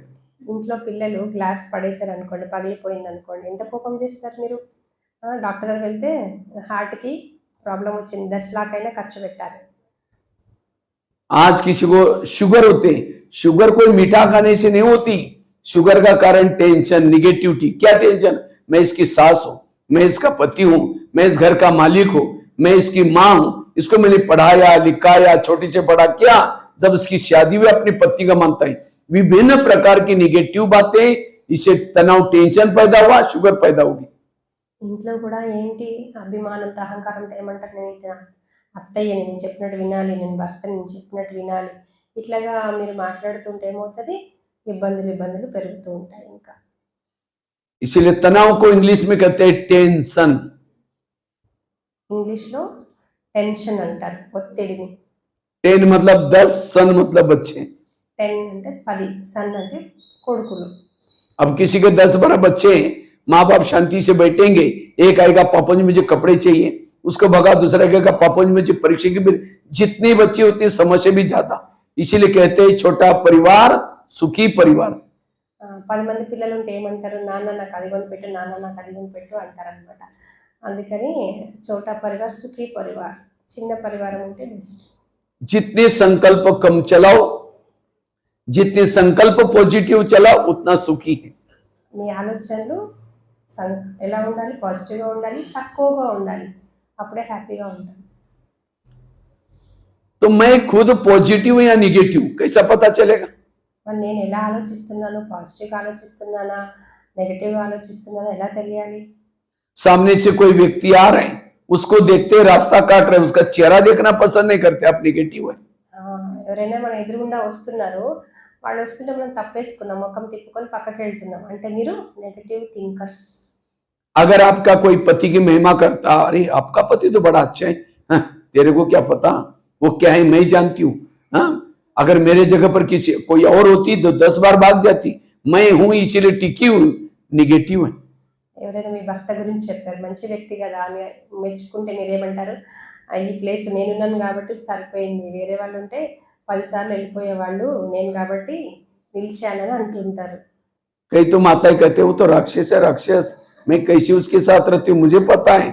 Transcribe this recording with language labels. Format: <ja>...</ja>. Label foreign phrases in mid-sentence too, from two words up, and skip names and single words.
<te>ఇంట్లో పిల్లలు గ్లాస్ పడేశారు అనుకోండి, పగిలిపోయింది అనుకోండి, ఎంత కోపం చేస్తారు మీరు? డాక్టర్ దగ్గరికి వెళ్తే హార్ట్కి ప్రాబ్లం వచ్చింది, 10 लाख అయినా ఖర్చు పెట్టారు.</te> <hi>आज किसी को शुगर होते, शुगर कोई मीठा खाने से नहीं होती, शुगर का कारण टेंशन, निगेटिविटी। क्या टेंशन? मैं इसकी सास हूं, मैं इसका पति हूं, मैं इस घर का मालिक हूं, मैं इसकी मां हूं, इसको मैंने पढ़ाया लिखाया, छोटी से बड़ा किया, जब इसकी शादी हुई अपनी पत्नी का मानता है। विभिन्न प्रकार की निगेटिव बातें, इससे तनाव, टेंशन पैदा हुआ, शुगर पैदा होगी।</hi> <te>ఇంట్లో కూడా ఏంటి అభిమానంతో అహంకారంతో ఏమంటారు, నేను ఇది అత్తయ్యని, నేను చెప్పినట్టు వినాలి, నేను భర్తని, నేను చెప్పినట్టు వినాలి, ఇట్లాగా మీరు మాట్లాడుతుంటే ఏమవుతుంది, ఇబ్బందులు పెరుగుతూ ఉంటాయి. ఇంకా</te> <hi>इसीलिए तनाव को इंग्लिश में कहते हैं टेंशन।</hi> <te>ఇంగ్లీష్లో టెన్షన్ అంటారు ఒత్తిడిని.</te> <hi>10 मतलब 10, सन मतलब बच्चे।</hi> <te>10 అంటే 10, సన్ అంటే కొడుకులు.</te> <hi>अब किसी के 10-12 बच्चे हैं, माँ बाप शांति से बैठेंगे, एक आएगा पापा जी मुझे कपड़े चाहिए, उसको भगा, दूसरा कहेगा पापा जी मुझे परीक्षा की, जितनी बच्चे होती है समस्या भी ज्यादा। इसीलिए कहते हैं छोटा परिवार सुखी परिवार।</hi> <te>10 మంది పిల్లలు ఉంటే ఏమంటారు, నాన్న నాకు అది కొనిపెట్టు, నాన్న నాకు అది కొనిపెట్టు అంటారనమాట. అందుకని</te> <hi>छोटा परिवार सुखी परिवार,</hi> <te>చిన్న పరివారం ఉంటే బెస్ట్.</te> <hi>जितने संकल्प कम चलाओ, जितने संकल्प पॉजिटिव चलाओ, उतना सुखी है।</hi> <te>మీ ఆలోచనలు ఎలా ఉండాలి, పాజిటివ్గా ఉండాలి, తక్కువగా ఉండాలి, అప్పుడే హ్యాపీగా ఉంటాం.</te> <hi>तो मैं खुद पॉजिटिव या निगेटिव कैसा पता चलेगा?</hi> <te>మరి నేను ఎలా ఆలోచిస్తున్నాను, పాజిటివ్గా ఆలోచిస్తున్నానా, నెగటివ్గా ఆలోచిస్తున్నానా ఎలా తెలియాలి?</te> <hi>सामने से कोई व्यक्ति आ रहे हैं, उसको देखते रास्ता काट रहे हैं, उसका चेहरा देखना पसंद नहीं करते, आप निगेटिव है।</hi> <te>ఎవరైనా మన ఎదురుగుండా వస్తున్నారు, వాళ్ళు వస్తుంటే మనం తప్పేసుకున్నాం, ముఖం తిప్పుకొని పక్కకి వెళ్తున్నాం అంటే మీరు</te> <en>negative thinkers.</en> <hi>अगर आपका कोई पति की महिमा करता, अरे आपका पति तो बड़ा अच्छा है, हाँ, तेरे को क्या पता वो क्या है, मैं जानती हूँ। हाँ, अगर मेरे जगह पर किसी कोई और होती तो 10 बार भाग जाती, मैं हूं इसीलिए टिकी हूं, निगेटिव है।</hi> <te>ఎవరైనా మీ భర్త గురించి చెప్పారు, మంచి వ్యక్తి కదా అని మెచ్చుకుంటే మీరేమంటారు, ఈ ప్లేస్ నేనున్నాను కాబట్టి సరిపోయింది, వేరే వాళ్ళు ఉంటే 10 సార్లు వెళ్ళిపోయే వాళ్ళు, నేను కాబట్టి నిలిచానని అంటుంటారు.</te> <hi>कई तो माता कहते वो तो राक्षस है, राक्षस, मैं कैसे उसके साथ रहती हूँ मुझे पता है।</hi>